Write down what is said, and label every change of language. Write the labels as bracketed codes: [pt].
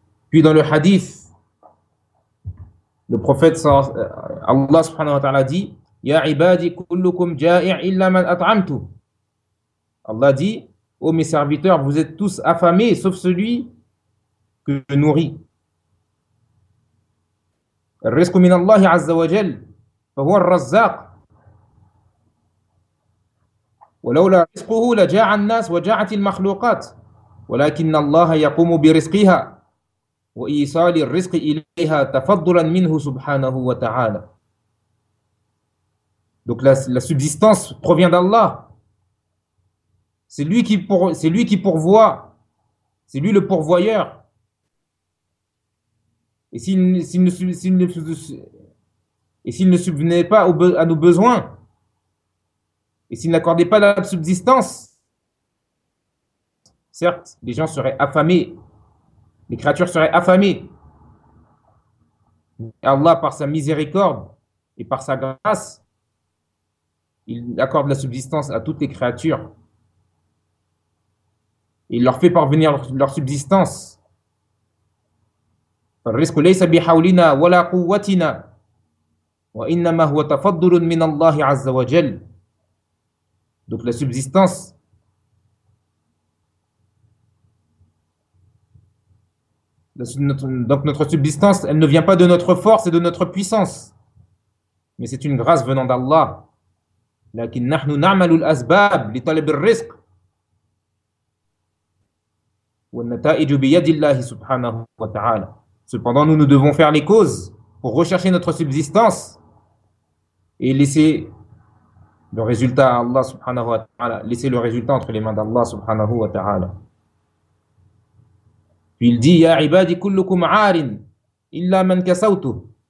[fr] Puis dans le hadith, le prophète, Allah subhanahu wa ta'ala dit: [ar] Ya ibadi kullukum ja'i' illa man at'amtu. [fr] Allah dit: Ô mes serviteurs, vous êtes tous affamés sauf celui que je nourris. [ar] الرزق من الله عز وجل فهو الرزاق ولولا رزقه لجاع الناس وجاعت المخلوقات ولكن الله يقوم برزقها وإيصال الرزق إليها تفضلا منه سبحانه وتعالى. [fr] Donc la subsistance provient d'Allah. C'est lui qui pourvoit. C'est lui le pourvoyeur. Et s'il ne subvenait pas à nos besoins, et s'il n'accordait pas la subsistance, certes, les gens seraient affamés, les créatures seraient affamées. Et Allah, par sa miséricorde et par sa grâce, il accorde la subsistance à toutes les créatures. Et il leur fait parvenir leur subsistance. [ar] الرزق ليس بحولنا ولا قوتنا وإنما هو تفضل من الله عز وجل. [fr] Donc la subsistance notre subsistance, elle ne vient pas de notre force et de notre puissance, mais c'est une grâce venant d'Allah. [ar] لكن نحن نعمل الأسباب لطلب الرزق والنتائج بيد الله سبحانه وتعالى. [fr] Cependant, nous devons faire les causes pour rechercher notre subsistance et laisser le résultat à Allah subhanahu wa ta'ala, laisser le résultat entre les mains d'Allah subhanahu wa ta'ala. Puis il dit: [ar] Ya ibadi kullukum 'arin illa man kasawtu.